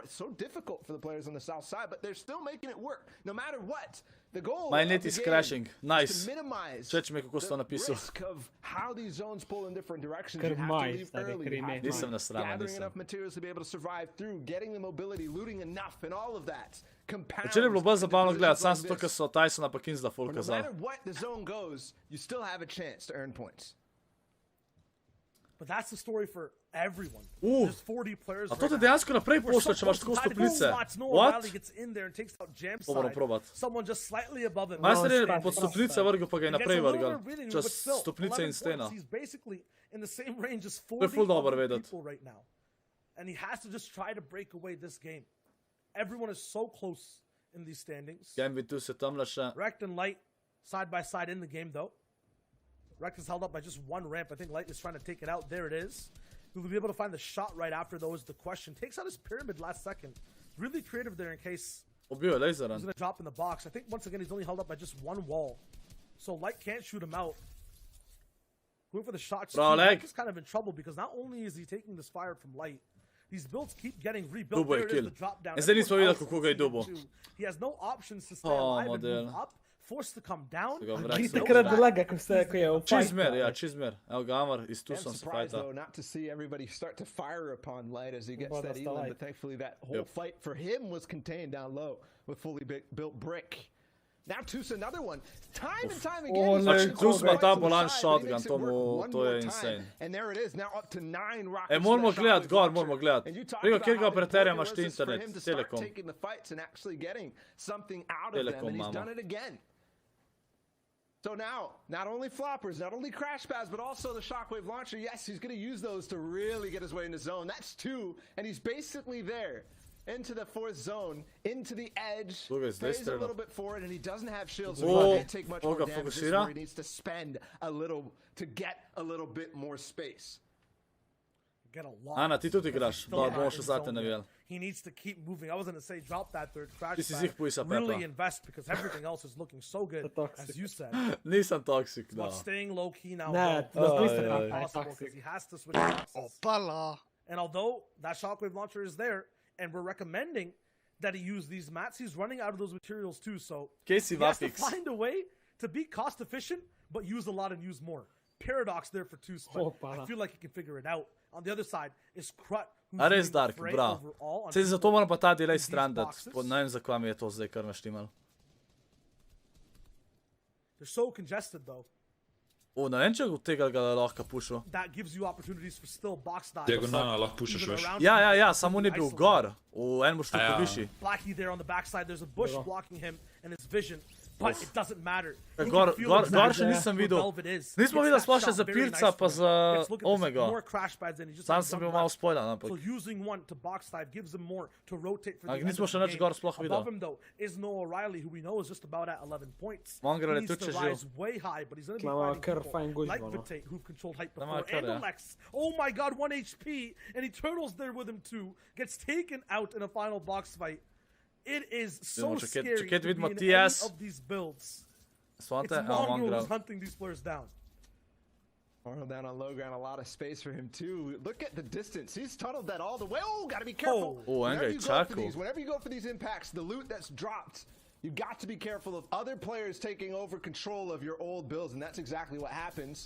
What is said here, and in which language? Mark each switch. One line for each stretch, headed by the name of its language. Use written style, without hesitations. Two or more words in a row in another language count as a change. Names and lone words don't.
English: So difficult for the players on the south side, but they're still making it work. No matter what, The goal My of net the is game crashing. is Nice. to minimize
Slovenian: Všeč mi je, kako si to
English: the
Slovenian: napisal.
English: risk of how these zones pull in different directions. You have to leave early. You have to
Slovenian: Nisem
English: be
Slovenian: nasravan,
English: gathering
Slovenian: nisem.
English: enough materials to be able to survive through, getting the mobility, looting enough, and all of that compounds.
Slovenian: Včeraj je bilo bolj
English: into
Slovenian: zabavno gledati,
English: positions
Slovenian: sam
English: like
Slovenian: zato, ker
English: this.
Slovenian: so Tysona pa Kinsla full
English: But no
Slovenian: kazali.
English: matter what the zone goes, you still have a chance to earn points. But that's the story for everyone. There's 40 players
Slovenian: A to te dejansko naprej pošlje, če imaš tako stopnice.
English: What? Gets in there and takes out jam
Slovenian: To moram
English: side.
Slovenian: probat.
English: Someone just slightly above him.
Slovenian: Majster je pod stopnice vrgel, pa ga je
English: He gets
Slovenian: naprej
English: a little
Slovenian: vrgel.
English: bit reading,
Slovenian: Čez
English: but still,
Slovenian: stopnice
English: 11
Slovenian: in stena.
English: points. He's basically in the same range as
Slovenian: To je
English: 40
Slovenian: ful dobro
English: other
Slovenian: vedeti.
English: people right now. And he has to just try to break away this game. Everyone is so close in these standings.
Slovenian: Gambit tu se tamle še.
English: Rekt and Light side by side in the game though. Rekt is held up by just one ramp. I think Light is trying to take it out. There it is. Will be able to find the shot right after though is the question. Takes out his pyramid last second. Really creative there in case
Slovenian: Ubil je
English: he's
Slovenian: laseran.
English: going to drop in the box. I think once again he's only held up by just one wall. So Light can't shoot him out. Going for the shots.
Slovenian: Bro,
English: Light
Slovenian: leg.
English: is kind of in trouble because not only is he taking this fire from Light, these builds keep getting rebuilt.
Slovenian: Dubo je
English: There it is,
Slovenian: kill.
English: the drop down.
Slovenian: In zdaj nismo
English: Everyone
Slovenian: videli,
English: else
Slovenian: kako ga je
English: is seeing
Slovenian: dubo.
English: too. He has no options to stay
Slovenian: Oh,
English: alive and
Slovenian: model.
English: move up. Forced to come down.
Slovenian: Ga
English: And
Slovenian: vrag
English: he
Slovenian: se
English: knows
Slovenian: Takrat
English: that.
Slovenian: lega, ko je v Čizmer, ja, čizmer. Evo ga Amar, iz tu
English: I'm
Slovenian: sem se
English: surprised
Slovenian: fajta.
English: though not to see everybody start to fire upon Light as he gets Well, that that's the elim, Light. but thankfully that whole Yep. fight for him was contained down low with fully built brick. Now Tus another one. Time and time again.
Slovenian: Oh,
English: he's
Slovenian: no,
English: pushing
Slovenian: Tus
English: the
Slovenian: ima
English: right
Slovenian: ta
English: to the
Slovenian: bolan
English: side, but he
Slovenian: shotgun,
English: makes it
Slovenian: to
English: work
Slovenian: mu-
English: one
Slovenian: to
English: more
Slovenian: je
English: time.
Slovenian: insane.
English: And there it is, now up to 9 rockets.
Slovenian: Moramo
English: to that
Slovenian: gledat,
English: shot
Slovenian: gor
English: launcher.
Slovenian: moramo gledat.
English: And you talk
Slovenian: Preko
English: about
Slovenian: kjerga
English: how
Slovenian: operaterja
English: important
Slovenian: imaš
English: it
Slovenian: ti
English: was for
Slovenian: internet,
English: him to start
Slovenian: Telekom.
English: taking the fights and actually getting something out of them,
Slovenian: Telekom
English: and he's
Slovenian: imamo.
English: done it again. So now, not only floppers, not only crash pads, but also the shockwave launcher. Yes, he's going to use those to really get his way in the zone. That's 2, and he's basically there. Into the 4th zone, into the edge, Look, it's pays this a turn. little bit for it, and he doesn't have shields, so
Slovenian: Oh,
English: he can't take much more
Slovenian: Olga
English: damage. This is
Slovenian: fokusira.
English: where he needs to spend a little to get a little bit more space. Get a lot.
Slovenian: Ana, ti tudi igraš.
English: Still
Slovenian: Da,
English: not
Slovenian: bomo
English: in
Slovenian: še zate
English: zone
Slovenian: navijali.
English: yet. He needs to keep moving. I was going to say drop that third crash
Slovenian: Ti si
English: pad.
Slovenian: zih pojsa
English: Really
Slovenian: Pepa.
English: invest because everything else is looking so good, as you said.
Slovenian: Nisem toksik,
English: But
Slovenian: da.
English: staying low key now.
Slovenian: Ne,
English: though,
Slovenian: to
English: is
Slovenian: niste
English: not
Slovenian: taka, je
English: possible
Slovenian: toxic.
English: because he has to switch boxes. And although that shockwave launcher is there, and we're recommending that he use these mats, he's running out of those materials too. So Casey he has to Vapix. find a way to be cost efficient, but use a lot and use more. Paradox there for Tus, but I feel like he can figure it out. On the other side is Krut, who's
Slovenian: A res
English: leading the
Slovenian: dark,
English: fray
Slovenian: bra.
English: overall on
Slovenian: Sej zato moram pa ta delay
English: these
Slovenian: strandat.
English: boxes.
Slovenian: Ne vem, zakaj mi je to zdaj kar naštimal.
English: They're so congested though.
Slovenian: O, ne vem, če od tega ga lahko pušil.
English: That gives you opportunities for still box dive.
Slovenian: Diagonalno lahko pušaš,
English: Even
Slovenian: veš.
English: around
Slovenian: Ja,
English: him,
Slovenian: samo on je bil
English: isolated.
Slovenian: gor. V enem štuku Ja. višji.
English: Blackie there on the backside. There's a bush blocking him and his vision, but it doesn't matter. You
Slovenian: Gor,
English: can feel
Slovenian: gor,
English: exactly
Slovenian: gor še
English: where
Slovenian: nisem videl.
English: Velvet is.
Slovenian: Nismo
English: Gets
Slovenian: videli
English: that
Slovenian: sploh še
English: shot
Slovenian: za
English: very
Slovenian: Pirca
English: nice
Slovenian: pa
English: for
Slovenian: za
English: him. Let's look at this,
Slovenian: Omegga.
English: more crash pads and he just
Slovenian: Sam
English: has
Slovenian: sem
English: one
Slovenian: bil malo
English: left.
Slovenian: spoilan, ampak.
English: So using one to box dive gives him more to rotate for the
Slovenian: Ampak
English: end
Slovenian: nismo
English: of
Slovenian: še
English: the
Slovenian: nič
English: game.
Slovenian: gor sploh videl.
English: Above him though is Noah Riley, who we know is just about at 11 points.
Slovenian: Mongrel
English: He
Slovenian: je
English: needs
Slovenian: tudi
English: to
Slovenian: še živ.
English: rise way high, but he's going to be
Slovenian: Imamo
English: fighting
Slovenian: kar
English: people
Slovenian: fajn gužvo,
English: like
Slovenian: no.
English: Vitate, who've controlled height
Slovenian: Ima
English: before,
Slovenian: kar,
English: and
Slovenian: ja.
English: Alex. Oh my god, 1 HP, and he turtles there with him too. Gets taken out in a final box fight. It is so
Slovenian: Idemo, če
English: scary
Slovenian: kaj
English: to
Slovenian: vidimo
English: be in any
Slovenian: TS.
English: of these builds.
Slovenian: Svante,
English: It's
Slovenian: a
English: Mongrel
Slovenian: Mongrel.
English: who's hunting these players down. Arnold down on low ground, a lot of space for him too. Look at the distance. He's tunneled that all the way. Oh, gotta be careful. Oh, whenever Angry you go for Chaco. these, whenever you go for these impacts, the loot that's dropped, you got to be careful of other players taking over control of your old builds, and that's exactly what happens.